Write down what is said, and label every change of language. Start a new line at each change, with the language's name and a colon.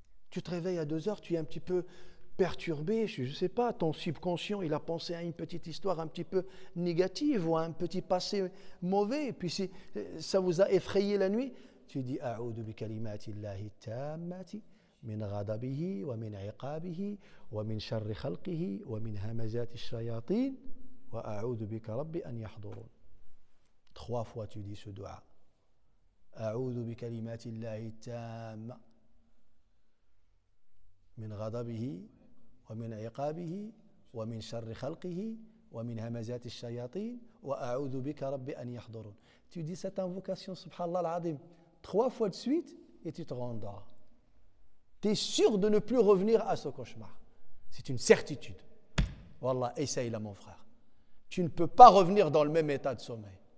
French: Tu te réveilles à 2 heures, tu es un petit peu perturbé, je ne sais pas, ton subconscient, il a pensé à une petite histoire un petit peu négative ou à un petit passé mauvais, et puis ça vous a effrayé la nuit, tu dis «
Arabic: A'udhu bi kalimatillahi tammati » من غضبه ومن عقابه ومن شر خلقه ومن همزات الشياطين وأعوذ بك ربي أن يحضرون.
French: 3 fois tu dis ce dua.
Arabic: أعوذ بكلمات الله التامة من غضبه ومن عقابه ومن شر خلقه ومن همزات الشياطين وأعوذ بك ربي أن يحضرون.
French: Tu dis cette invocation, subhanallah al-azim, 3 fois de suite et tu te rendors. Tu es sûr de ne plus revenir à ce cauchemar. C'est une certitude. Wallah, essaye là mon frère. Tu ne peux pas revenir dans le même état de sommeil.